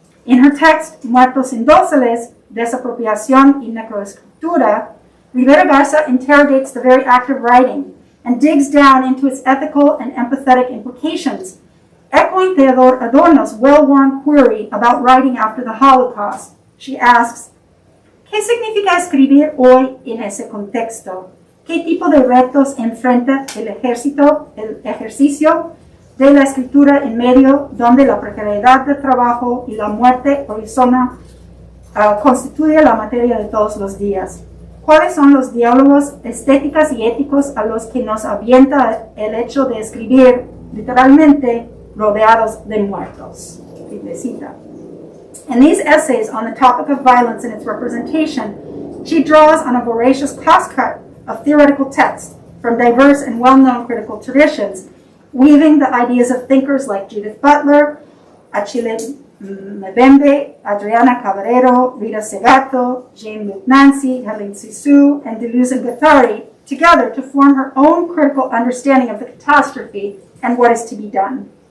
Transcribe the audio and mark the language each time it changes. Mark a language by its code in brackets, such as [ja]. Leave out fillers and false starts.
[en] In her text, Muertos indóciles, Desapropiación y necroescritura, Rivera Garza interrogates the very act of writing and digs down into its ethical and empathetic implications, echoing Theodore Adorno's well-worn query about writing after the Holocaust. She asks, [es] ¿qué significa escribir hoy en ese contexto? ¿Qué tipo de retos enfrenta el ejercicio de la escritura en medio donde la precariedad del trabajo y la muerte horizontal constituye la materia de todos los días? ¿Cuáles son los diálogos estéticos y éticos a los que nos avienta el hecho de escribir literalmente rodeados de muertos? [en] In these essays on the topic of violence and its representation, she draws on a voracious crosscut of theoretical text from diverse and well-known critical traditions, weaving the ideas of thinkers like Judith Butler, Achille Mbembe, Adriana Caballero, Rita Segato, Jean-Luc Nancy, Helen Sissou, and Deleuze and Guattari together to form her own critical understanding of the catastrophe and what is to be done.